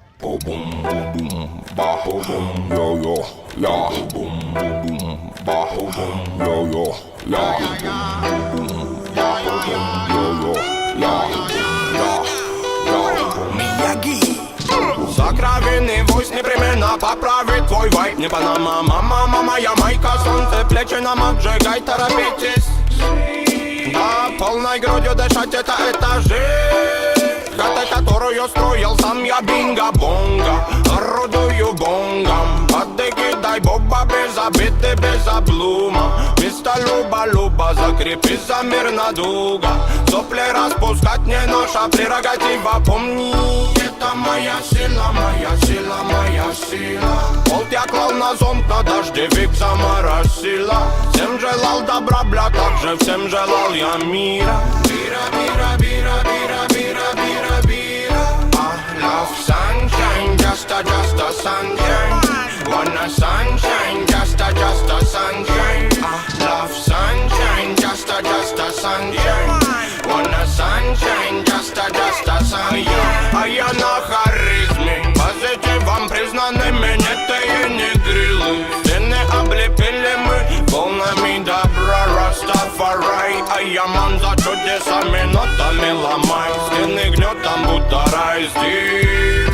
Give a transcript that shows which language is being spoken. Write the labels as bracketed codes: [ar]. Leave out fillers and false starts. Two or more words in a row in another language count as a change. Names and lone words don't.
[ru] Boom boom ba boom yo yo la boom boom ba boom yo yo la boom ba yo yo la Мияги. Сокровенный войс непременно поправит твой вайб. Не Панама, мама, мама, Ямайка, солнце, плечи нам обжигай, торопитесь. Да, полной грудью дышать это жизнь. Хата, которую строил сам я, бинго-бонго. Орудую бонгом. Подыги дай боба без обиды, без облума. Вместо люба-люба закрепи за мир надуга. Сопли распускать не наша прерогатива, помни. Это моя сила, моя сила, моя сила. Болт я клал на зонт, на дождевик заморосила. Всем желал добра, бля, так же всем желал я мира. Бира, бира, бира, бира, бира, бира, бира. [en] I love sunshine, just a sunshine. Wanna sunshine, just a sunshine. I love sunshine, just a sunshine. Wanna sunshine, just a sunshine. [ru] А я на харизме, позитивом признанными, нет и не грилы. Стены облепили мы волнами добра, Растафарай. А я ман за чудесами, нотами ломай. Стены гнетом, будто рай здесь.